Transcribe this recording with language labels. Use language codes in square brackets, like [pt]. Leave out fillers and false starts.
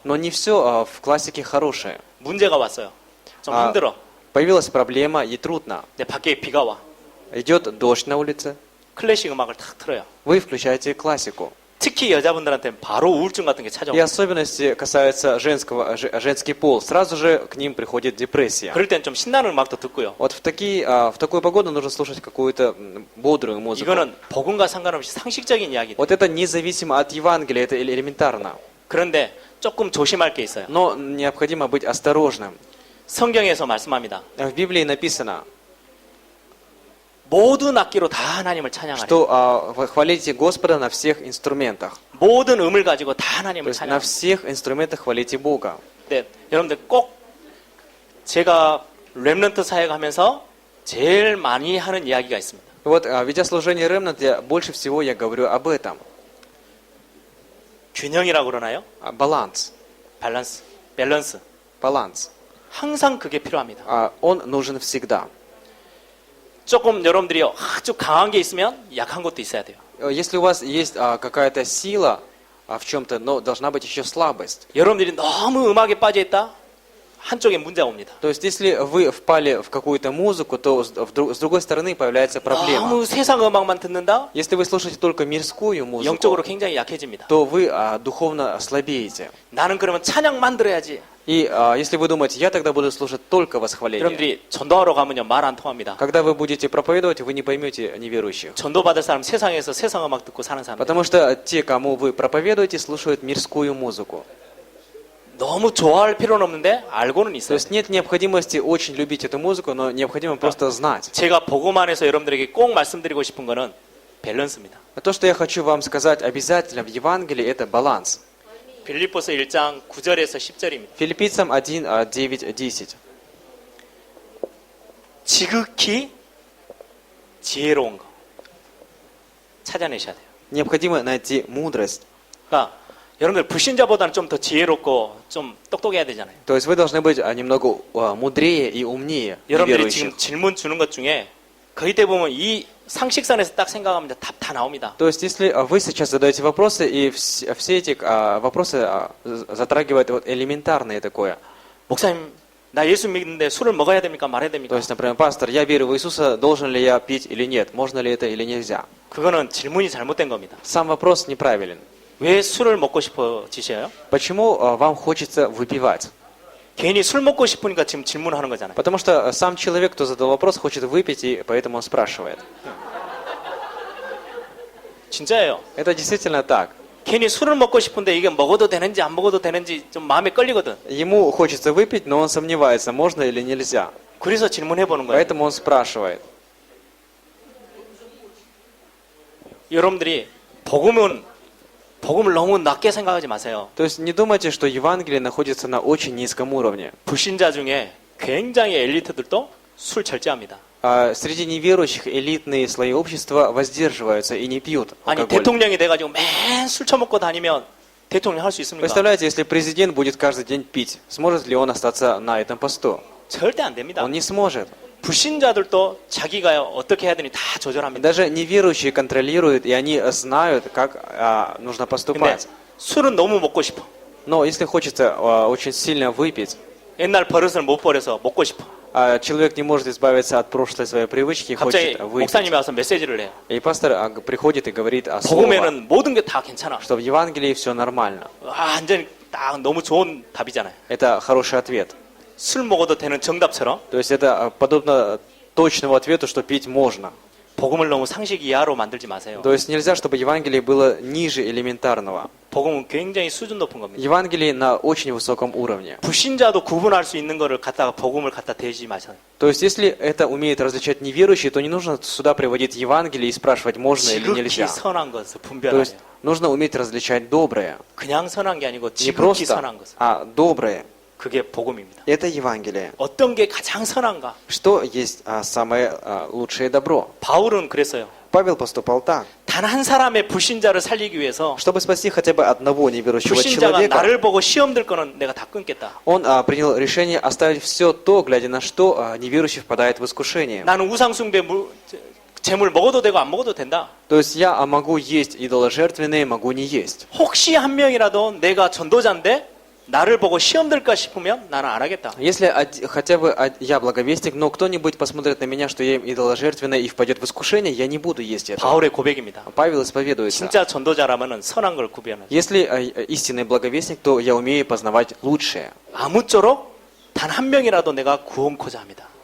[ru] Но не все в классике хорошее. [ko] 문제가 왔어요. 좀 아. 힘들어. [ru] Появилась проблема и трудно. [ko] 근데 밖에 비가 와. [ru] Идет дождь на улице, [ko] 클래식 음악을 탁 틀어요. [ru] вы включаете классику. [ko] 특히 여자분들한테는 바로 우울증 같은 게 [ru] И [ko] 찾아오고. [ru] особенности касаются женский пол. Сразу же к ним приходит депрессия. [ko] 그럴 땐 좀 신나는 음악도 듣고요. [ru] Вот в такую погоду нужно слушать какую-то бодрую музыку. [ko] 이거는 복음과 상관없이 상식적인 이야기다. [ru] Вот это независимо от Евангелия, это элементарно. [ko] 그런데 조금 조심할 게 있어요. [ru] Но необходимо быть осторожным. [ko] 성경에서 말씀합니다. [ru] В Библии написано, [ko] 모든 악기로 다 하나님을 찬양하라. [ru] что вы хвалите Господа на всех инструментах. [ko] 모든 음을 가지고 다 [ru] То [ko] 하나님을 [ru] есть на [ko] 찬양하라. [ru] всех инструментах хвалите Бога. [ko] 네, 여러분들 꼭 제가 렘넌트 사역하면서 제일 많이 하는 이야기가 있습니다. [ru] Вот, ведя служение Ремнант, больше всего я говорю об этом. [ko] 균형이라고 그러나요? [ru] Баланс. [ko] 밸런스. [ru] Баланс. [ko] 항상 그게 필요합니다. [ru] Он нужен всегда. [ko] 조금 여러분들이 아주 강한 게 있으면 약한 것도 있어야 돼요. [ru] Если у вас есть какая-то сила в чем-то, но должна быть еще слабость. [ko] 여러분들이 너무 음악에 빠져 있다? 한쪽에 문제가 옵니다. [ru] То есть, если вы впали в какую-то музыку, то с другой стороны появляется проблема. [ko] 너무 세상 음악만 듣는다? [ru] Если вы слушаете только мирскую музыку, [ko] 영적으로 굉장히 약해집니다. [ru] то вы духовно слабеете. [ko] 나는 그러면 찬양만 들어야지. [ru] И если вы думаете, я тогда буду слушать только восхваление. [ko] 여러분들이 전도하러 가면요 말 안 통합니다. [ru] Когда вы будете проповедовать, вы не поймете неверующих. [ko] 전도받을 사람 세상에서 세상 음악 듣고 사는 사람. [ru] Потому что те, кому вы проповедуете, слушают мирскую музыку. [ko] 너무 좋아할 필요는 없는데 알고는 [ru] То [ko] 있어요. [ru] есть нет необходимости очень любить эту музыку, но необходимо просто знать. [ko] 제가 복음 안에서 여러분들에게 꼭 말씀드리고 싶은 거는 밸런스입니다. [ru] То, что я хочу вам сказать обязательно в Евангелии, это баланс. [ko] 빌립보서 1장 9절에서 10절입니다. [ru] Филиппийцам 1, 9, 10. [ko] 지극히 지혜로운 거 찾아내셔야 돼요. [ru] Необходимо найти мудрость. [ko] 그러니까 여러분들 불신자보다는 좀 더 지혜롭고 좀 똑똑해야 되잖아요. [ru] То есть вы должны быть немного мудрее и умнее [ko] 여러분들이 [ru] неверующих. [ko] 지금 질문 주는 것 중에 거의 대부분 이 상식선에서 딱 생각하면 답 다 나옵니다. [ru] То есть если вы сейчас задаете вопросы, и все эти вопросы затрагивают вот элементарное такое. [ko] 목사님, 나 예수 믿는데 술을 먹어야 됩니까? 말아야 [ru] То [ko] 됩니까? [ru] есть, например, пастор, я верю в Иисуса, должен ли я пить или нет? Можно ли это или нельзя? [ko] 그거는 질문이 잘못된 겁니다. [ru] Сам вопрос неправилен. [ko] 왜 술을 먹고 싶어지셔요? [ru] Почему вам хочется выпивать? [ko] 괜히 술 먹고 싶으니까 지금 질문하는 거잖아요. [ru] Потому что сам человек, кто задал вопрос, хочет выпить, и поэтому он спрашивает. [ko] 진짜예요. [ru] Это действительно так. [ko] 괜히 술을 먹고 싶은데 이게 먹어도 되는지 안 먹어도 되는지 좀 마음에 끌리거든. [ru] Ему хочется выпить, но он сомневается, можно или нельзя. [ko] 그래서 질문해 보는 거예요. [ru] Поэтому он спрашивает. [ko] 여러분들이 복음을 너무 낮게 생각하지 마세요. [ru] То есть не думайте, что Евангелие находится на очень низком уровне. [ko] 불신자 중에 굉장히 엘리트들도 술 절제합니다. [ru] Среди неверующих элитные слои общества воздерживаются и не пьют [ko] 아니 [ru] алкоголь. [ko] 대통령이 돼가지고 맨 술 처먹고 다니면 대통령 할 수 있습니까? [ru] Представляете, если президент будет каждый день пить, сможет ли он остаться на этом посту? [ko] 절대 안 됩니다. [ru] Он не сможет. [ko] 불신자들도 자기가 어떻게 해야 되니 다 조절합니다. [ru] Даже неверующие контролируют, и они знают, как нужно [ko] 근데 [ru] поступать. [ko] 술은 너무 먹고 싶어. [ru] Но если хочется очень сильно выпить, [ko] 옛날 버릇을 못 버려서 먹고 싶어. [ru] человек не может избавиться от прошлой своей привычки и [ko] 갑자기 [ru] хочет выпить. [ko] 목사님이 와서 메시지를 해요. [ru] И пастор приходит и говорит о слове, [ko] 복음에는 모든 게 다 괜찮아. [ru] что в Евангелии все нормально. [ko] 완전히 딱 너무 좋은 답이잖아요. [ru] Это хороший ответ. [ko] 술 먹어도 되는 정답처럼 [ru] То есть это подобно точному ответу, что пить можно. [ko] 복음을 너무 상식 이하로 만들지 마세요. [ru] То есть нельзя, чтобы Евангелие было ниже элементарного. [ko] 복음은 굉장히 수준 높은 겁니다. [ru] Евангелие на очень высоком уровне. [ko] 불신자도 구분할 수 있는 거를 갖다가 복음을 갖다 대지 마세요. [ru] То есть если это умеет различать неверующие, то не нужно сюда приводить Евангелие и спрашивать, можно или [ko] 지극히 [ru] нельзя. [ko] 선한 것을 [ru] То [ko] 분별하세요. [ru] есть нужно уметь различать доброе. [ko] 그냥 선한 게 아니고 [ru] Не [ko] 지극히 [ru] просто, [ko] 선한 것을. [ru] а доброе. [ko] 그게 복음입니다. [ru] Это Евангелие. [ko] 어떤 게 가장 선한가? [ru] Что есть самое лучшее добро? [ko] 바울은 그랬어요. [ru] Павел поступал так. [ko] 단 한 사람의 불신자를 살리기 위해서 [ru] Чтобы спасти хотя бы одного неверующего [ko] 불신자가 [ru] человека, [ko] 나를 보고 시험 들 거는 내가 다 끊겠다. [ru] он принял решение оставить все то, глядя на что неверующий впадает в искушение. [ko] 나는 우상 숭배 재물 먹어도 되고 안 먹어도 된다. [ru] То есть я могу есть идоложертвенные, могу не есть. [ko] 혹시 한 명이라도 내가 전도자인데 나를 보고 시험 들까 싶으면 나는 안 하겠다. [ru] Если хотя бы я благовестник, но кто-нибудь посмотрит на меня, что я им идоложертвенное и впадет в искушение, я не буду есть это. [ko] 바울의 고백입니다. [ru] Павел исповедуется. [ko] 진짜 전도자라면은 선한 걸 구별하는. [ru] Если истинный благовестник, то я умею познавать лучшее. [ko] 아무쪼록 단 한 명이라도 내가 구원코자 합니다.